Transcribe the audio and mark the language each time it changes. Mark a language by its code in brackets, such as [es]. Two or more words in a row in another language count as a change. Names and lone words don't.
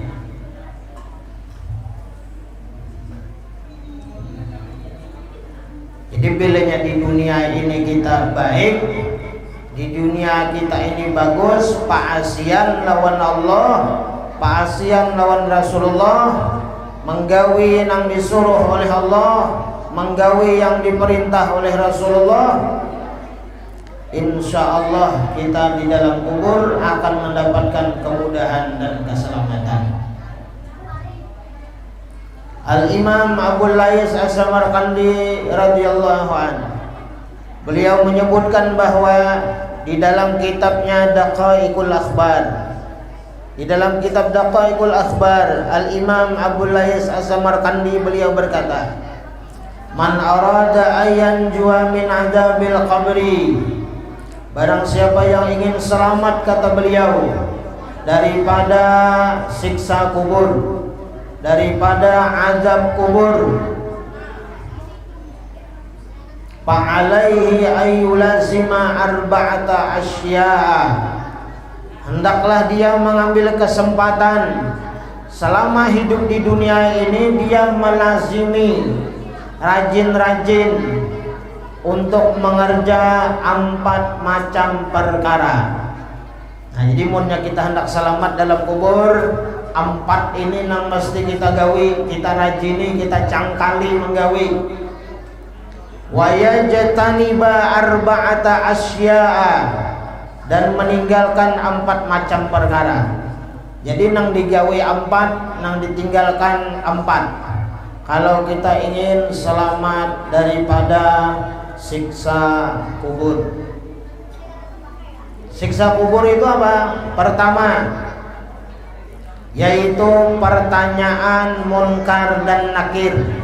[bjn] Jadi bilanya di dunia ini kita baik, di dunia kita ini bagus, paasian lawan Allah, paasian lawan Rasulullah, menggawi nang disuruh oleh Allah, menggawi yang diperintah oleh Rasulullah, [ar] insya Allah [bjn] kita di dalam kubur akan mendapatkan kemudahan dan keselamatan. [id] Al-Imam Abu Lais As-Samarqandi [ar] radhiyallahu anhu, [id] beliau menyebutkan bahwa di dalam kitabnya Daqaiqul Akhbar, di dalam kitab Daqaiqul Akhbar, Al-Imam Abu Lais As-Samarqandi beliau berkata, [ar] man arada ayyan jua min adzabil qabri, [id] barang siapa yang ingin selamat, kata beliau, daripada siksa kubur, daripada azab kubur, [ar] fa'alaihi ayyulazima arba'ata asya'a, [id] hendaklah dia mengambil kesempatan selama hidup di dunia ini, dia melazimi rajin-rajin untuk mengerja 4 macam perkara. [bjn] Nah, jadi munnya kita hendak selamat dalam kubur, 4 ini nang mesti kita gawi, kita rajini, kita cangkali menggawi. [ar] Wa yajtaniba arba'ata asya'a, [id] dan meninggalkan 4 macam perkara. [bjn] Jadi nang digawi 4, nang ditinggalkan 4. [id] Kalau kita ingin selamat daripada siksa kubur. Siksa kubur itu apa? Pertama, yaitu pertanyaan munkar dan nakir.